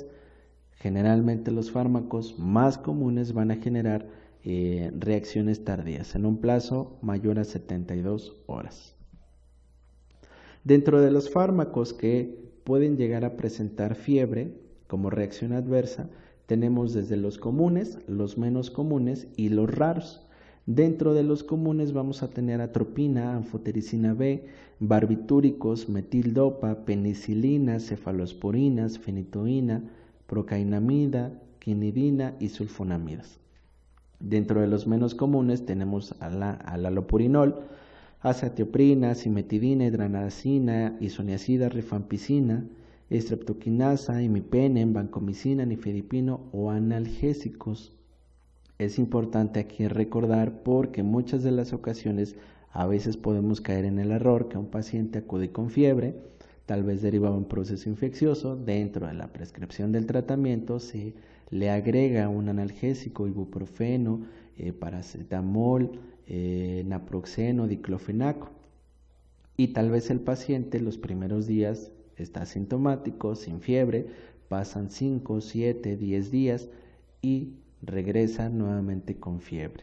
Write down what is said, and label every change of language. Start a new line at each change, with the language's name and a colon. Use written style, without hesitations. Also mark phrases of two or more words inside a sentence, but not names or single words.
Spanish: Generalmente los fármacos más comunes van a generar reacciones tardías en un plazo mayor a 72 horas. Dentro de los fármacos que pueden llegar a presentar fiebre como reacción adversa, tenemos desde los comunes, los menos comunes y los raros. Dentro de los comunes vamos a tener atropina, anfotericina B, barbitúricos, metildopa, penicilina, cefalosporinas, fenitoína, procainamida, quinidina y sulfonamidas. Dentro de los menos comunes tenemos al alopurinol, azatioprina, cimetidina, hidranacina, isoniazida, rifampicina, estreptoquinasa, imipenem, vancomicina, nifedipino o analgésicos. Es importante aquí recordar porque en muchas de las ocasiones a veces podemos caer en el error que un paciente acude con fiebre, tal vez derivado de un proceso infeccioso, dentro de la prescripción del tratamiento se le agrega un analgésico, ibuprofeno, paracetamol, naproxeno, diclofenaco, y tal vez el paciente los primeros días está asintomático, sin fiebre, pasan 5, 7, 10 días y regresa nuevamente con fiebre.